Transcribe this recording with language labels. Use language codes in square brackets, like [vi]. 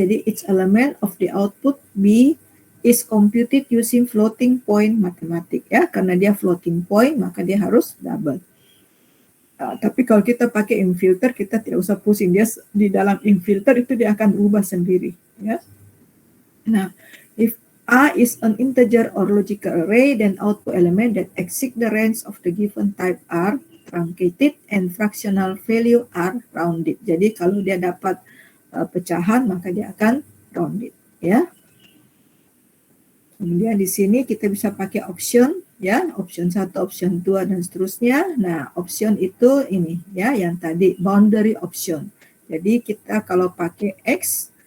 [en] Jadi each element of the output B is computed using floating point matematik ya. [id] Karena dia floating point maka dia harus double. Tapi kalau kita pakai infilter kita tidak usah pusing, dia di dalam infilter itu dia akan berubah sendiri ya. [en] Nah, if A is an integer or logical array, then output element that exceed the range of the given type are truncated and fractional value are rounded. [id] Jadi kalau dia dapat pecahan maka dia akan rounded ya. Kemudian di sini kita bisa pakai option ya, option 1, option 2 dan seterusnya. Nah, option itu ini ya yang tadi boundary option. Jadi kita kalau pakai X